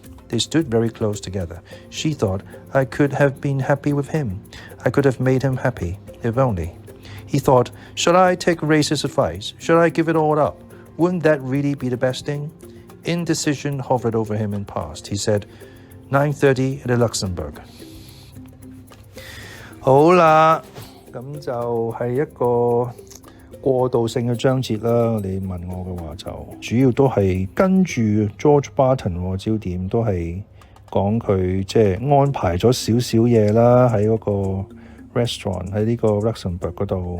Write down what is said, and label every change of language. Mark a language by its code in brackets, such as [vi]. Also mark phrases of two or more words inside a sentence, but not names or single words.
[en] They stood very close together. She thought, I could have been happy with him. I could have made him happy, if only. He thought, should I take Race's advice? Should I give it all up? Wouldn't that really be the best thing? Indecision hovered over him and passed. He said, 9:30 at the Luxembourg. [yue] 好啦，咁就係一個過渡性嘅章節啦。你問我嘅話就主要都係跟住 [en] George Barton [yue] 焦點都係講佢即係安排咗少少嘢啦，喺嗰個 restaurant 喺呢個 Luxembourg 嗰度。